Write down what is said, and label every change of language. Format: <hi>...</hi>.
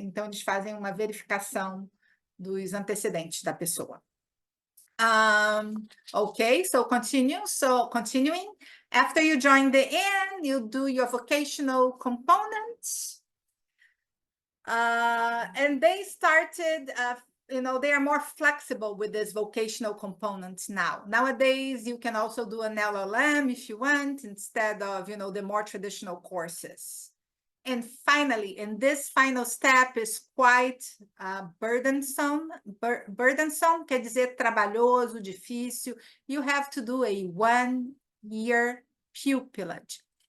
<pt>Então eles fazem uma verificação dos antecedentes da pessoa.</pt> <en>Okay, so continuing, after you join the IN, you do your vocational components. And they started, they are more flexible with this vocational components now. Nowadays, you can also do an LLM if you want, instead of, the more traditional courses. And finally, and this final step is quite burdensome.</en> <pt>Burdensome quer dizer trabalhoso, difícil.</pt> <en>You have to do a 1-year pupillage.</en>